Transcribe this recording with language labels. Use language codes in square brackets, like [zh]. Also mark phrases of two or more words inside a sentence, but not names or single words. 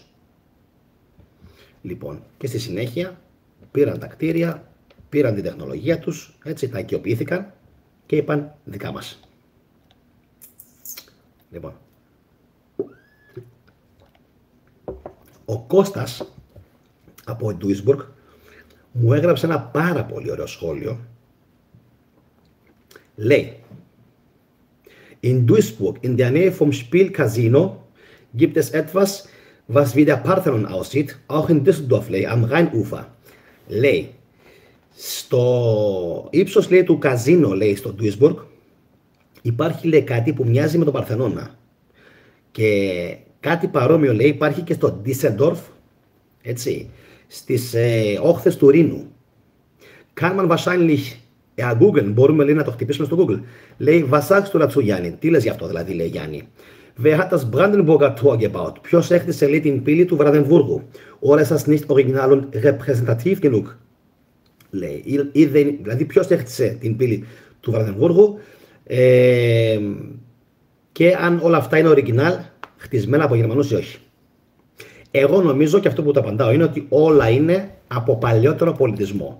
[el] Λοιπόν, και στη συνέχεια πήραν τα κτίρια, πήραν την τεχνολογία τους, έτσι τα οικειοποιήθηκαν και είπαν δικά μας. Λοιπόν, Ο Κώστας από Duisburg μου έγραψε ένα πάρα πολύ ωραίο σχόλιο. Λέει: [de] In Duisburg, in der Nähe vom Spielcasino, gibt es etwas, was wie der Parthenon aussieht, auch in Düsseldorf, λέει, am Rheinufer. [el] Λέει, στο ύψος, λέει, του καζίνο, λέει, στο Duisburg, υπάρχει, λέει, κάτι που μοιάζει με τον Παρθενώνα. Και κάτι παρόμοιο, λέει, υπάρχει και στο Düsseldorf, έτσι, στις όχθες του Ρήνου. [de] Kann man wahrscheinlich Google, [el] μπορούμε, λέει, να το χτυπήσουμε στο Google. Λέει, [de] was sagst du dazu, [el] Γιάννη? Τι λες γι' αυτό, δηλαδή, λέει, Γιάννη? [de] Wer hat das Brandenburger Tor gebaut? [el] Ποιος έχτισε, λέει, την πύλη του Βραδεμβούργου? [de] Oder ist das nicht original und repräsentativ genug? [el] Λέει, δηλαδή, ποιος έχτισε την πύλη του Βραδεμβούργου και αν όλα αυτά είναι original, χτισμένα από Γερμανούς ή όχι. Εγώ νομίζω, και αυτό που το απαντάω είναι ότι όλα είναι από παλιότερο πολιτισμό.